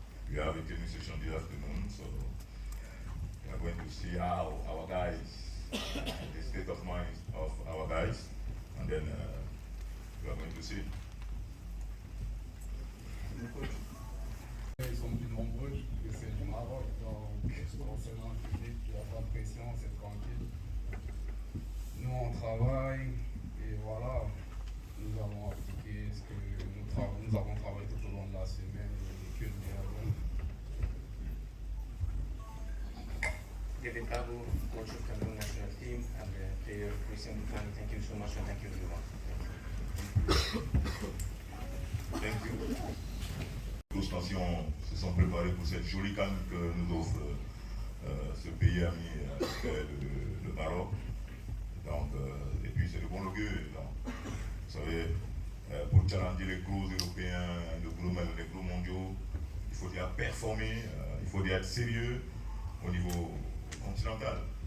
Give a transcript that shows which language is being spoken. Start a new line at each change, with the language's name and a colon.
English: We have a training session this afternoon, so we are going to see how our guys, the state of mind of our guys, and then we are going to see.
French: Ils sont plus nombreux que ceux du Maroc, donc concernant le public, il n'y a pas de pression, c'est tranquille. Nous on travaille et voilà, nous avons appliqué ce que nous avons travaillé tout au long de la semaine et que nous avons.
English: David Babu, coach of Cameroon national team, and player Christian Bufani, thank you so much and thank you everyone. Thank you.
French: Tous nations se sont préparées pour cette jolie canne que nous offre ce pays ami, le Maroc. Donc, et puis c'est de bon augure. Vous savez, pour challenger les gros européens, les gros mondiaux, il faut déjà performer, il faut déjà être sérieux au niveau continental.